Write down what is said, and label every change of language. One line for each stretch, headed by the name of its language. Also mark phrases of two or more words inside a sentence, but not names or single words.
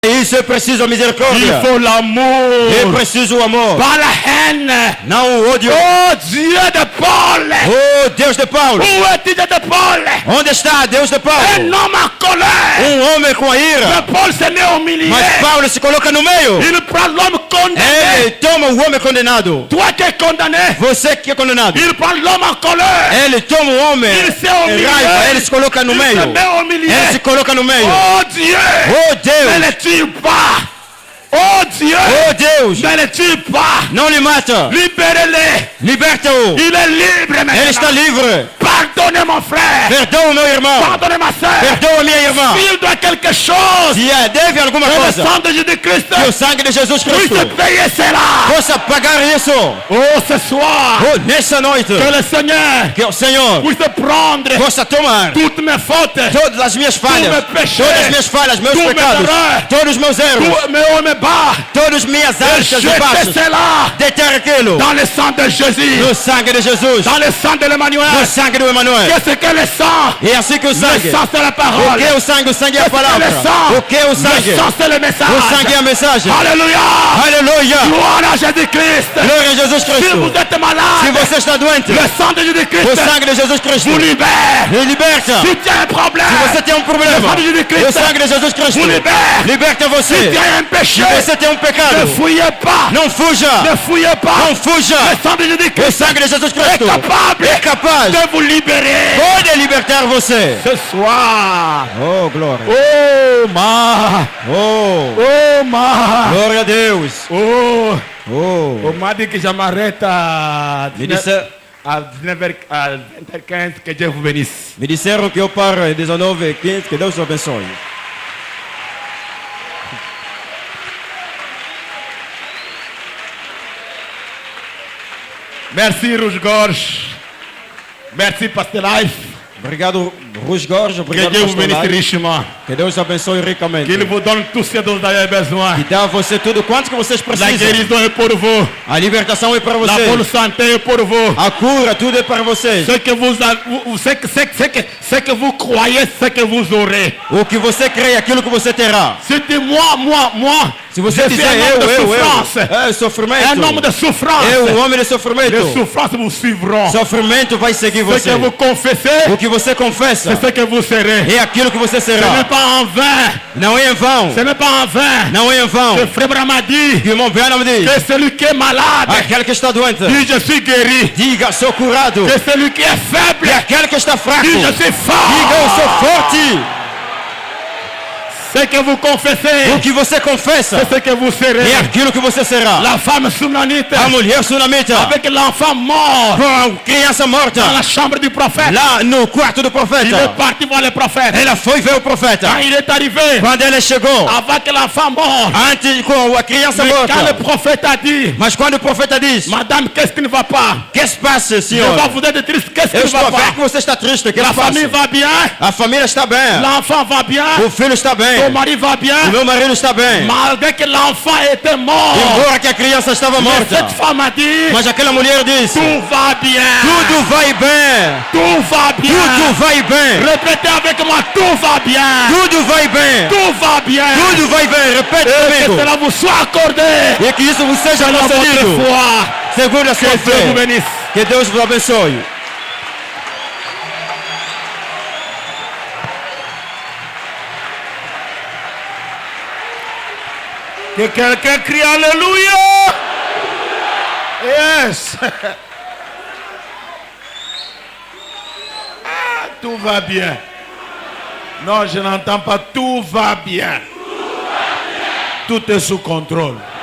French: Il se précise aux miséricordes. Il faut l'amour. Il précise au amour. Pas la haine. Non, oh Dieu. Oh Dieu de Paul.
Portuguese: Oh Deus de Paulo.
French: Où est Dieu de Paul?
Portuguese: Onde está Deus de
French: Un
Portuguese: Paulo?
French: homme en colère.
Portuguese: Homem com a ira.
French: Mais Paul se met au milieu.
Portuguese: Mas Paulo se coloca no meio.
French: Il prend l'homme condamné.
Portuguese: Ele toma o homem condenado.
French: Toi qui es condamné.
Portuguese: Você que é condenado.
French: Il prend l'homme en colère.
Portuguese: Ele toma o homem
French: Il se au
Portuguese: em
French: milieu.
Portuguese: raiva. Ele se coloca no
French: Il
Portuguese: meio.
French: se met au milieu.
Portuguese: Ele se coloca no meio.
French: Oh Dieu.
Portuguese: Oh
French: Ne
Portuguese: Deus.
French: le tue pas. Oh Dieu.
Portuguese: Oh Deus.
French: Ne le tue pas.
Portuguese: Não lhe mata.
French: Libérez-le.
Portuguese: Liberta-o.
French: Il est libre maintenant.
Portuguese: Ele está livre.
French: Pardonnez mon frère.
Portuguese: Perdoa meu irmão.
French: Pardonnez ma soeur.
Portuguese: Perdoa minha irmã.
French: S'il doit quelque chose,
Portuguese: Se deve alguma
French: que le
Portuguese: coisa,
French: sang de Jésus-Christ
Portuguese: que o sangue de Jesus
French: puisse
Portuguese: Cristo
French: payer cela.
Portuguese: possa pagar isso.
French: Oh, ce soir,
Portuguese: Oh, nessa noite,
French: que le Seigneur
Portuguese: que o Senhor
French: puisse prendre
Portuguese: possa tomar
French: toutes mes fautes,
Portuguese: todas as minhas falhas, meus péchés, todas as minhas falhas, meus
French: tous mes
Portuguese: pecados,
French: erreurs,
Portuguese: todos os meus erros,
French: tous mes hauts, mes bas,
Portuguese: todas as minhas
French: et
Portuguese: arcas e
French: jeter
Portuguese: baixos,
French: cela
Portuguese: deter aquilo
French: dans le sang de Jésus,
Portuguese: no sangue de Jesus,
French: dans le sang de
Portuguese: no
French: l'Emmanuel.
Portuguese: sangue do Emmanuel.
French: Qu'est-ce que le sang?
Portuguese: E assim que o
French: Le
Portuguese: sangue,
French: sang, c'est la
Portuguese: o
French: parole.
Portuguese: que o sangue é a palavra, o que o
French: Le
Portuguese: sangue,
French: sang, c'est le message.
Portuguese: o sangue é a mensagem.
French: Alléluia.
Portuguese: Aleluia!
French: Gloire à Jésus-Christ.
Portuguese: Glória a Jesus
French: Si vous
Portuguese: Cristo.
French: êtes malade,
Portuguese: Se você está doente,
French: le sang de Jésus-Christ
Portuguese: o sangue de Jesus Cristo
French: vous libère.
Portuguese: me liberta.
French: Si tu as un problème,
Portuguese: Se você tem um
French: le
Portuguese: problema,
French: sang de Jésus-Christ
Portuguese: o sangue de Jesus Cristo
French: vous libère.
Portuguese: liberta
French: Si
Portuguese: você.
French: tu as un péché,
Portuguese: Se você tem um pecado,
French: ne fouillez pas.
Portuguese: não fuja.
French: Ne fouillez pas.
Portuguese: Não fuja.
French: Le sang de
Portuguese: O
French: Jésus-Christ
Portuguese: sangue de Jesus
French: est
Portuguese: Cristo
French: capable
Portuguese: é capaz
French: de vous libérer.
Portuguese: pode libertar você.
French: Ce soir.
Portuguese: Oh, glória.
French: Oh, ma.
Portuguese: Oh,
French: Oh, ma.
Portuguese: glória a Deus. Oh. Oh,
French: On m'a dit que je m'arrête à
Portuguese: me, disse,
French: à 20h15. Que Dieu vous bénisse.
Portuguese: me disseram que eu paro em 19h15. Que Deus te abençoe.
French: Merci Rouge-Gorge. Merci Pasteur Life.
Portuguese: Obrigado, Rouge Gorge.
French: Que
Portuguese: Obrigado,
French: Dieu vous
Portuguese: Pastor
French: bénisse
Portuguese: Lai.
French: richement.
Portuguese: Que Deus te abençoe ricamente.
French: Qu'il vous donne tout ce dont vous avez besoin.
Portuguese: Que dá a você tudo quanto que vocês
French: La
Portuguese: precisam.
French: guérison est pour vous.
Portuguese: A libertação é para
French: La bonne
Portuguese: vocês.
French: santé est pour vous.
Portuguese: A cura, tudo é para vocês.
French: Ce que ce que vous croyez, ce que vous aurez.
Portuguese: O que você crê, aquilo que você terá.
French: C'était moi.
Portuguese: Se você
French: Je
Portuguese: dizer
French: suis un homme de souffrance.
Portuguese: é sofrimento.
French: Un homme de souffrance.
Portuguese: É homem de sofrimento.
French: Les souffrances vous suivront.
Portuguese: Sofrimento vai seguir
French: Ce
Portuguese: você.
French: que vous confessez,
Portuguese: O que você confessa
French: c'est ce que vous serez.
Portuguese: é aquilo que você
French: Ce n'est
Portuguese: será.
French: pas en vain.
Portuguese: Não é em vão.
French: Ce n'est pas en vain.
Portuguese: Não é em vão.
French: Le frère Branham a dit
Portuguese: Que o irmão Branham diz.
French: que celui qui est malade
Portuguese: Aquele que está doente.
French: dit je suis guéri.
Portuguese: Diga, sou curado.
French: Que celui qui est faible
Portuguese: E aquele que está fraco.
French: dit je suis fort.
Portuguese: Diga, eu sou forte.
French: Ce que vous confessez,
Portuguese: O que você confessa
French: c'est ce que vous serez.
Portuguese: é aquilo que você será.
French: La femme sunamite
Portuguese: A mulher sunamita
French: avec l'enfant mort
Portuguese: com a criança morta
French: dans la chambre du prophète.
Portuguese: lá no quarto do
French: Il est
Portuguese: profeta.
French: parti voir le prophète.
Portuguese: Ela foi ver o profeta.
French: Quand il est arrivé,
Portuguese: Quando ele chegou,
French: avant que l'enfant mort,
Portuguese: antes com a criança
French: mais quand le
Portuguese: morta.
French: prophète a dit,
Portuguese: Mas quando o profeta diz:
French: Madame, qu'est-ce qui ne va pas?
Portuguese: que se passa,
French: Je
Portuguese: senhor?
French: vois vous êtes triste, qu'est-ce qui
Portuguese: Eu
French: ne
Portuguese: estou
French: va
Portuguese: a ver
French: pas?
Portuguese: que você está triste. O que
French: La
Portuguese: eu faço?
French: famille va bien,
Portuguese: A família está bem.
French: l'enfant va bien,
Portuguese: O filho está bem.
French: ton mari va bien,
Portuguese: O meu marido está bem.
French: malgré que l'enfant était mort.
Portuguese: Embora que a criança estava
French: Mais
Portuguese: morta.
French: cette femme a dit,
Portuguese: Mas aquela mulher disse:
French: tout va bien,
Portuguese: tudo vai bem.
French: tout va bien.
Portuguese: Tudo vai bem.
French: Répétez avec moi, tout va bien,
Portuguese: Tudo vai bem.
French: tout va bien.
Portuguese: Tudo vai bem. Repete
French: Et que
Portuguese: comigo.
French: cela vous soit accordé.
Portuguese: E que isso vos seja
French: Selon votre
Portuguese: concedido.
French: foi.
Portuguese: Segundo a sua
French: Que Dieu vous
Portuguese: fé.
French: bénisse.
Portuguese: Que Deus vos abençoe.
French: Que quelqu'un crie Alléluia. Yes. Ah, tout va bien. Non, je n'entends pas. Tout va bien. Tout est sous contrôle.